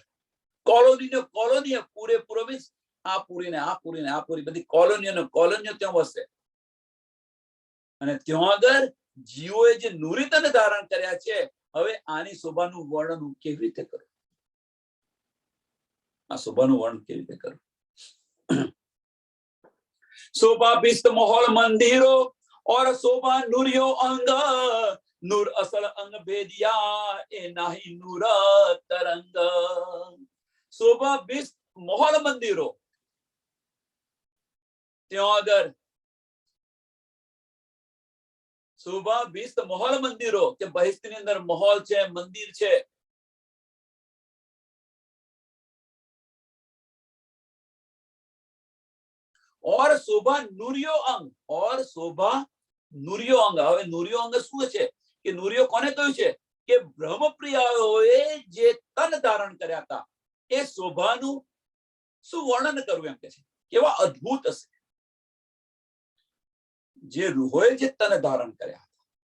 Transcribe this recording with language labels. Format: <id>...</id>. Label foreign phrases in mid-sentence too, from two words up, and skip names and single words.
<gu>કોલોની પૂરેપૂરો મીન્સ આ પૂરી ને આ પૂરી ને આ પૂરી બધી કોલોનીઓ ત્યાં વસે. અને ત્યાં આગળ જીવોએ જે નૂરીતન ધારણ કર્યા છે, હવે આની શોભાનું વર્ણન હું કેવી રીતે કરું? આ શોભાનું વર્ણન કેવી રીતે કરું?</gu> <hi>शोभा बिस्त माहौल मंदिरो और शोभा नूरियो अंग. नूर असल अंग भेदिया ए नाही नूर तरंग. शोभा बिस्त माहौल मंदिरो.</hi> <gu>ત્યાં આગળ</gu> <hi>शोभा बिस्त माहौल मंदिरो</hi> <gu>કે બહિષ્ઠની અંદર માહોલ છે, મંદિર છે.</gu> <hi>और शोभा नूरियो अंग. और शोभा नूरियो अंग.</hi> <gu>હવે નૂરિયો અંગ શું છે? કે નૂરિયો કોને કહ્યું છે? કે બ્રહ્મપ્રિયાઓએ જે તન ધારણ કર્યા હતા એ શોભાનું શું વર્ણન કરવું એમ કે છે. કેવા અદ્ભુત હશે જે રૂહોએ જે તન ધારણ કર્યા હતા.</gu>